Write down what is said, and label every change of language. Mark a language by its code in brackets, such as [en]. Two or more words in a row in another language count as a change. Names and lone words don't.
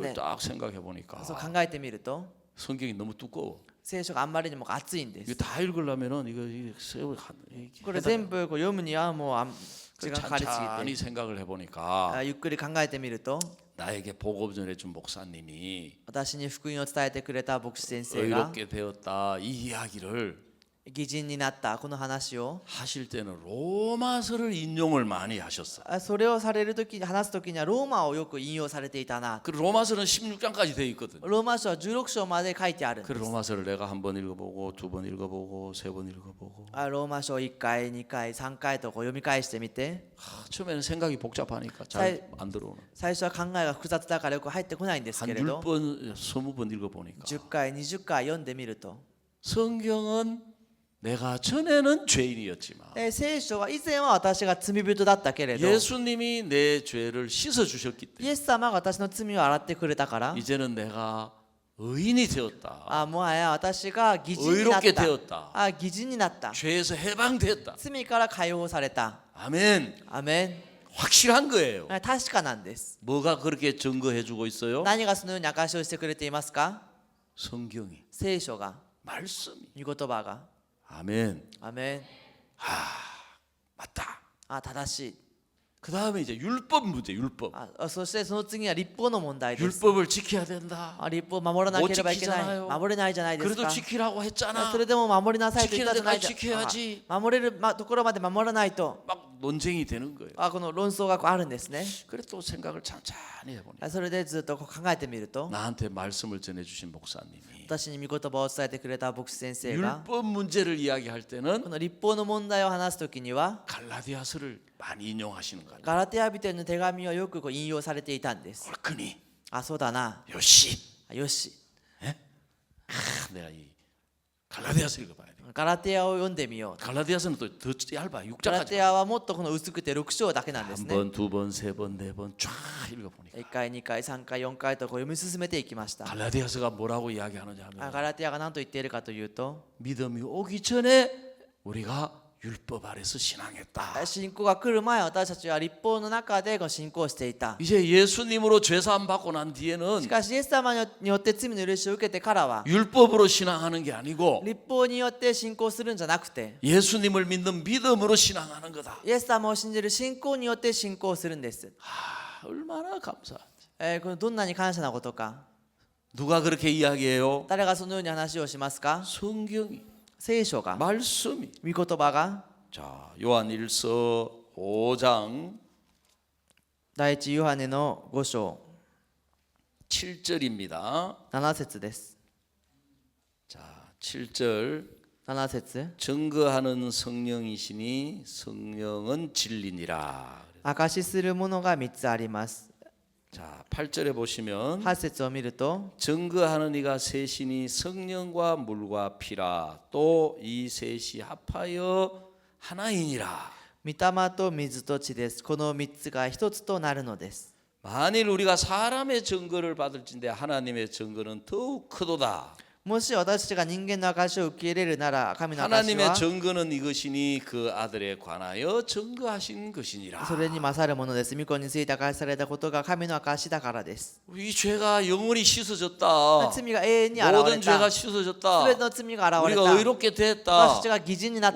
[ko] 그걸 [ja] ね。 [ko] 딱 생각해 보니까 [ja] そう考えてみると、 [ko] 성경이 너무 두꺼워. [ja] 聖書があんまりにも厚いんで [ko] 이거 [ja] す。 [ko] 다 읽으려면은 이거 세월 이렇게 [ja] これ全部こう読むにはもう時間かかりす [ko] 찬찬히 [ja] ぎて、 [ko] 생각을 해보니까 [ja] ゆっくり考えてみると、 [ko] 나에게 복음 전해준 목사님이 [ja] 私に福音を伝えてくれた牧師先生が [ko] 의롭게 되었다 이 이야기를 [ja] 義人になったこの話を、 [ko] 하실 때는 로마서를 인용을 많이 하셨어. [ja] それをされる時に話す時にはローマをよく引用されていたな。 [ko] 그 로마서는 16장까지 돼 있거든. [ja] ローマ書は16章まで書いてあるん [ko] 그 [ja] です。 [ko] 로마서를 내가 한 번 읽어보고 두 번 읽어보고 세 번 읽어보고 [ja] ローマ書1回、2回、3回とこう読み返してみて、 [ko] 처음에는 생각이 복잡하니까 잘 안 들어오는. [ja] 最初は考えが複雑だからよく入ってこないんですけ [ko] 한 [ja] れど、 [ko] 10번, 20번 읽어보니까 [ja] 10 回、20回読んでみると、 [ko] 성경은 내가 전에는 죄인이었지만 [ja] 聖書は以前は私が罪人だったけれど、 [ko] 예수님이 내 죄를 씻어주셨기 [ja] イ [ko] 때문에 [ja] エス様が私の罪を洗ってくれたから、 [ko] 이제는 내가 의인이 되었다. [ja] もはや私が義人になっ [ko] 의롭게 [ja] た。 [ko] 되었다. [ja] 義人になった。 [ko] 죄에서 해방되었다. [ja] 罪から解放された。 [ko] 아멘. [ja] アメ [ko] 확실한 거예요. [ja] ン。確かなんです。 [ko] 뭐가 그렇게 증거해주고 있어요? [ja] 何がそのように証しをしてくれていますか。 [ko] 성경이 [ja] 聖書が、 [ko] 말씀이 [ja] 御言葉が。 [ko] 아멘. [ja] アメン。 [ko] 맞다. [ja] 正しい。 [ko] 그 다음에 이제 율법 문제, 율법. [ja] そしてその次は立法の問題です。 [ko] 율법을 지켜야 된다. [ja] 立法を守らなければいけない。 [ko] 못 지키잖아요. [ja] 守れないじゃないです [ko] 그래도 [ja] か。 [ko] 지키라고 했잖아. [ja] それでも守りなさいと言ったじゃないです [ko] 지키는 데까지 지켜야지. [ja] か。守れるところまで守らないと、 [ko] 막 논쟁이 되는 거예요. [ja] この論争があるんですね。 [ko] 그래 또 생각을 찬찬히 해보니까 [ja] それでずっと考えてみると、 [ko] 나한테 말씀을 전해주신 목사님이 [ja] 私に御言葉を伝えてくれた牧師先生が、 [ko] 율법 문제를 이야기할 때는 [ja] この立法の問題を話すときには、 [ko] 갈라디아서를 많이 인용하시는 거예요. [ja] ガラテヤ人への手紙をよく引用されていたんです。 [ko] 옳거니 [ja] そうだな。 [ko] 요시 [ja] よし。 [ko] 내가 이 갈라디아서 읽어봐야 돼. [ja] ガラテヤを読んでみよう。 [ko] 갈라디아서는 또 더 얇아 [ja] ガラテ [ko] 6장까지 [ja] ヤはもっとこの薄くて6章だけなんですね。 [ko] 한 번, 두 번, 세 번, 네 번 쫙 읽어보니까 [ja] 1 回、2回、3回、4回とこう読み進めていきました。 [ko] 갈라디아서가 뭐라고 이야기하느냐 하면 [ja] ガラテヤが何と言っているかというと、 [ko] 믿음이 오기 전에 우리가 율법 아래서 신앙했다. [ja] 信仰が来る前、私たちは立法の中で信仰していた。 [ko] 이제 예수님으로 죄사함 받고 난 뒤에는 [ja] しかしイエス様によって罪の許しを受けてからは、 [ko] 율법으로 신앙하는 게 아니고 [ja] 立法によって信仰するんじゃなくて、 [ko] 예수님을 믿는 믿음으로 신앙하는 거다. [ja] イエス様を信じる信仰によって信仰するんです。 [ko] 얼마나 감사한지. [ja] これどんなに感謝なことか。 [ko] 누가 그렇게 이야기해요? [ja] 誰がそのように話をしますか。 [ko] 성경이 [ja] 聖書が、 [ko] 말씀이. [ja] 御言葉が、 [ko] 자, 요한 1서 5장 [ja] 第一ヨハネの5章 [ko] 7절입니다. [ja] 7節です。 [ko] 자, 7절 [ja] 7節 [ko] 증거하는 성령이시니 성령은 진리니라. [ja] 証しするものが3つあります。 자, 8절에 보시면 8 節を見ると、 [ko] 증거하는 이가 셋이니 성령과 물과 피라 또 이 셋이 합하여 하나이니라. [ja] 御霊と水と地です。この3つが1つとなるのです。 [ko] 만일 우리가 사람의 증거를 받을진대 하나님의 증거는 더욱 크도다. [ja] もし私たちが人間の証しを受け入れるなら、神の証し [ko] 하나님의 [ja] は [ko] 증거는 이것이니 그 아들에 관하여 증거하신 것이니라. [ja] それに勝るものです。御子について証しされたことが神の証しだからです。 [ko] 이 죄가 영원히 씻어졌다. [ja] 罪が永遠に現 [ko] 모든 [ja] れ [ko] 죄가 [ja] た。 [ko] 씻어졌다. [ja] すべての罪が現れ [ko] 우리가 [ja] た。 [ko] 의롭게 [ja] 私 [ko] 됐다. [ja] たちが義人になっ